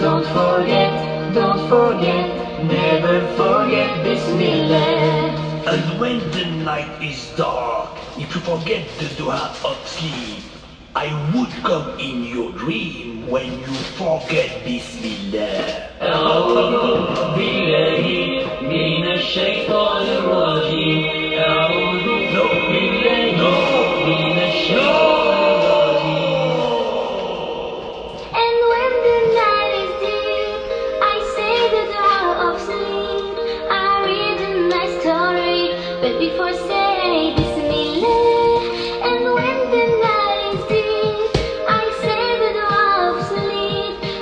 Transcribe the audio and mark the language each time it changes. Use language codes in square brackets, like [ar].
[en] Don't forget, never forget Bismillah. And when the night is dark, if you forget the dua of sleep, I would come in your dream when you forget Bismillah. [ar] أعوذ بالله من الشيطان الرجيم. أعوذ بالله من الشيطان الرجيم. [en] And when the night is deep, I say the dua of sleep. I read a nice story, but before say Bismillah. And when the night is deep, I say the dua of sleep.